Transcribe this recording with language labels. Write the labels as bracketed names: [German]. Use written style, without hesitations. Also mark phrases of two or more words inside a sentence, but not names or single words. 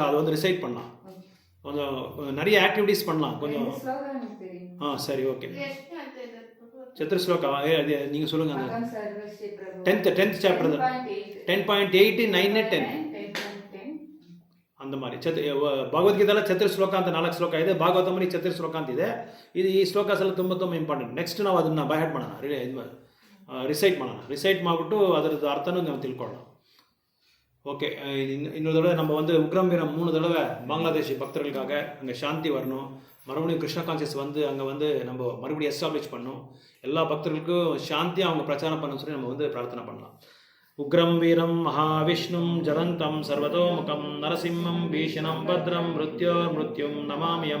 [Tamil] அது வந்து ரிசைட் பண்ணலாம். கொஞ்சம் நிறைய ஆக்டிவிட்டீஸ் பண்ணலாம் கொஞ்சம். சரி, ஓகே. சத்ருஸ்லோகா நீங்கள் சொல்லுங்கள். அந்த 10th சாப்டர் 10.8 9 10 அந்த மாதிரி [Kannada] ಭಗವದ್ಗೀತೆಲ್ಲ ಚತುರ್ ಶ್ಲೋಕ ಅಂತ 4 ಶ್ಲೋಕ ಇದೆ. ಭಾಗವತಮಲ್ಲಿ ಚತುರ್ ಶ್ಲೋಕ ಅಂತ ಇದೆ. ಈ ಶ್ಲೋಕಾಸ್ ಎಲ್ಲ ತುಂಬ ಇಂಪಾರ್ಟೆಂಟ್. ನೆಕ್ಸ್ಟ್ ನಾವು ಅದನ್ನು [English] by heart [Kannada] ಮಾಡೋಣ, ರಿಸೈಟ್ ಮಾಡಿಬಿಟ್ಟು ಅದರದ್ದು ಅರ್ಥನೂ ನಾವು ತಿಳ್ಕೊಳ್ಳೋಣ. [Tamil] ஓகே. இன்னொரு தடவை நம்ம வந்து [Sanskrit] उग्रं वीरं [Tamil] 3 தடவை பங்களாதேஷி பக்தர்களுக்காக அங்கே சாந்தி வரணும். மறுபடியும் கிருஷ்ணா கான்சியஸ் வந்து அங்கே வந்து நம்ம மறுபடியும் எஸ்டாப்ளிஷ் பண்ணணும். எல்லா பக்தர்களுக்கும் சாந்தியாக அவங்க பிரச்சாரம் பண்ணணும்னு சொல்லி நம்ம வந்து பிரார்த்தனை பண்ணலாம். [Sanskrit] उग्रं वीरं महाविष्णुं ज्वलन्तं सर्वतोमुखम् नृसिंहं भीषणं भद्रं मृत्युमृत्युं नमाम्यहम्.